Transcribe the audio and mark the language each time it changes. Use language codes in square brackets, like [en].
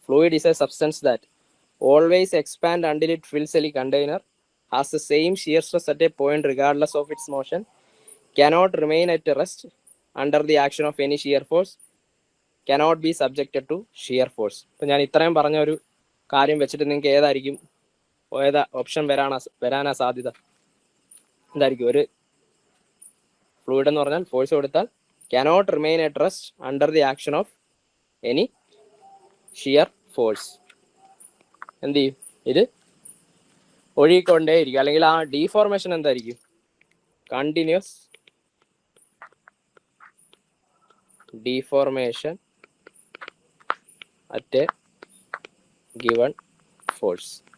[en] Fluid is a substance that always expand until it fills a container, has the same shear stress at a point regardless of its motion, cannot remain at rest under the action of any shear force, cannot be subjected to shear force. [ml] ഇപ്പം ഞാൻ ഇത്രയും പറഞ്ഞ ഒരു കാര്യം വെച്ചിട്ട് നിങ്ങൾക്ക് ഏതാ option വരാനാ സാധ്യത? എന്തായിരിക്കും? ഒരു ഫ്ലൂയിഡ് എന്ന് പറഞ്ഞാൽ ഫോഴ്സ് കൊടുത്താൽ [en] cannot remain at rest under the action of any shear force. [ml] എന്ത് ചെയ്യും, ഇത് ഒഴുകിക്കൊണ്ടേയിരിക്കും. അല്ലെങ്കിൽ ആ ഡീഫോർമേഷൻ എന്തായിരിക്കും, [en] Continuous deformation at a given force.